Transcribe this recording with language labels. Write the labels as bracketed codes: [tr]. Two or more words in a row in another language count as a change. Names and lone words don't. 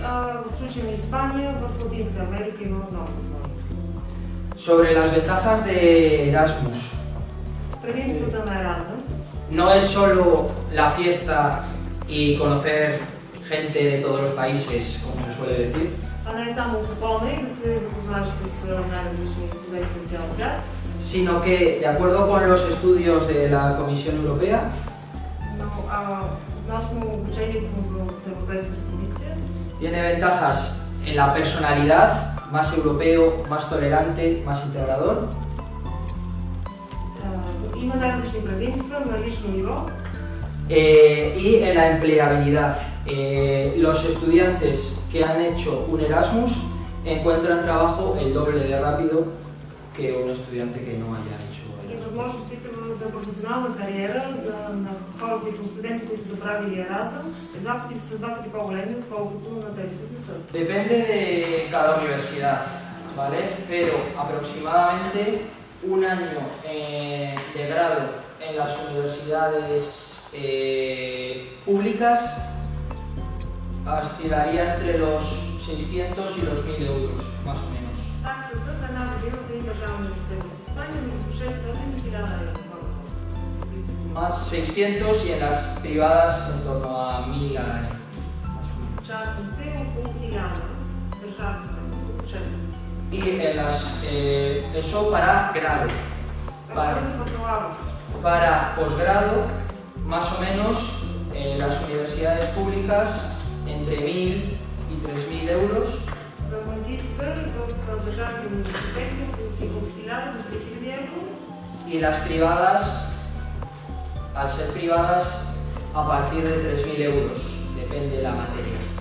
[bg] В случая на Испания, в Латинска Америка има много възможности. [es] Sobre las ventajas de Erasmus. [bg] Предимствата на Erasmus [es] No es solo la fiesta y conocer gente de todos los países, como se suele decir, [bg] не е само купона и да се запознаеш с най-различни студенти от цял свят, [es] sino que, de acuerdo con los estudios de la Comisión Europea, [bg] но относно обучението в Европейската комисия, [es] tiene ventajas en la personalidad, más europeo, más tolerante, más integrador, [bg] има най-различни предимства на лично ниво [es] y en la empleabilidad. Los estudiantes que han hecho un Erasmus encuentran trabajo el doble de rápido que un estudiante que no haya hecho [bg] и [es] Erasmus. [bg] възможностите за професионална кариера на хора, студенти, които са правили Erasmus, са два пъти по-големи, отколкото на тези, които не са. [es] Depende de cada universidad, ¿vale? Pero aproximadamente un año de grado en las universidades públicas oscilaría entre los 600 y los 1.000 euros, más o menos. [bg] Таксата за една година при държавен университет в Испания между 600 и 1000 евро. [es] Más 600 y en las privadas en torno a 1.000 al año, más o menos. [bg] Частните около 1000, държавните около 600. [es] Y en las, eso para grado. Para posgrado, más o menos, las universidades públicas entre 1.000 y 3.000 euros. Y las privadas, al ser privadas, a partir de 3.000 euros, depende de la materia.